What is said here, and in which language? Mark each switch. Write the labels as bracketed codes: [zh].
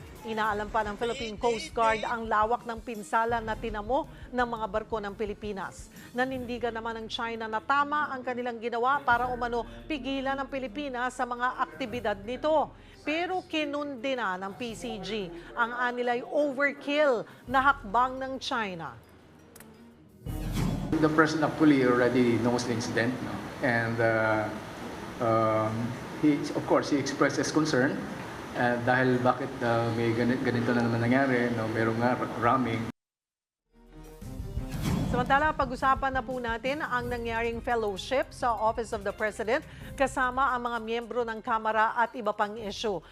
[tl] Inaalam pa ng Philippine Coast Guard ang lawak ng pinsala na tinamo ng mga barko ng Pilipinas. Nanindigan naman ng China na tama ang kanilang ginawa para umano pigilan ng Pilipinas sa mga aktibidad nito. Pero kinundi na ng PCG ang anilay overkill na hakbang ng China. [en] the president actually already knows the incident, no? And of course, he expressed his concern [tl] dahil bakit may ganito na naman nangyari, no? Merong nga ramming. Samantala, pag-usapan na po natin ang nangyaring fellowship sa Office of the President kasama ang mga miyembro ng Kamara at iba pang issue.